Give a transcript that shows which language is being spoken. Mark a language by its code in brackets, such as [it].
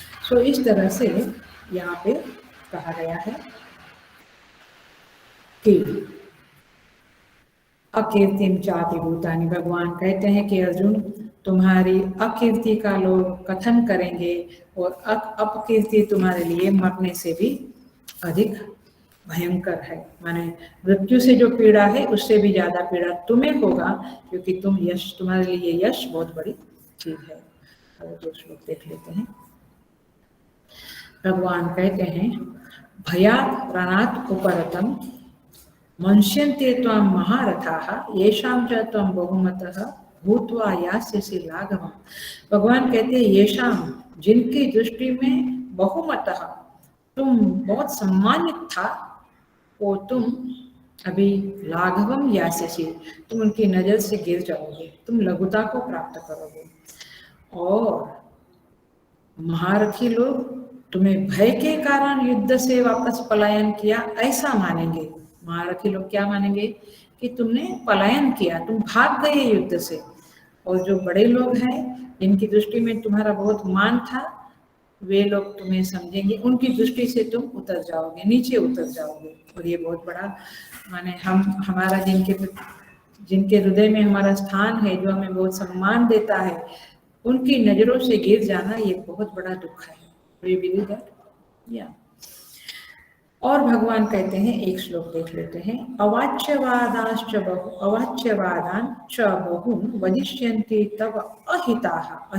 [hi] सो इस तरह से यहाँ पे कहा गया है कि [sa] अकीर्तिम चापि भूतानि, [hi] भगवान कहते हैं कि अर्जुन तुम्हारी अकीर्ति का लोग कथन करेंगे और अपकीर्ति तुम्हारे लिए मरने से भी अधिक भयंकर है, माने मृत्यु से जो पीड़ा है उससे भी ज्यादा पीड़ा तुम्हें होगा, क्योंकि तुम्हारे लिए यश बहुत बड़ी चीज है। दो श्लोक देख लेते हैं। [sa] भगवान कहते हैं भयात् प्राणात् उपरतम मनुष्यन्ते त्वां महारथाः येषां च त्वं बहुमतः भूत्वा यास्यसि लाघवम्। [hi] भगवान कहते हैं येषां, जिनकी दृष्टि में बहुमतः, तुम बहुत सम्मानित था, वो तुम अभी [sa] लाघवम यास्यसि, [hi] तुम उनकी नजर से गिर जाओगे, तुम लघुता को प्राप्त करोगे। और महारथी लोग तुम्हें भय के कारण युद्ध से वापस पलायन किया ऐसा मानेंगे। महारथी लोग क्या मानेंगे कि तुमने पलायन किया, तुम भाग गए युद्ध से। और जो बड़े लोग हैं जिनकी दृष्टि में तुम्हारा बहुत मान था, वे लोग तुम्हें समझेंगे, उनकी दृष्टि से तुम उतर जाओगे, नीचे उतर जाओगे। और ये बहुत बड़ा माने हमारा जिनके हृदय में हमारा स्थान है, जो हमें बहुत सम्मान देता है, उनकी नजरों से गिर जाना ये बहुत बड़ा दुख है। [en] We believe that? Yeah. [hi] और भगवान कहते हैं, एक श्लोक देख लेते हैं। [sa] अवाच्यवादाश्च बहु अवाच्यवादान च बहुन वदिष्यन्ति तव अहिताः।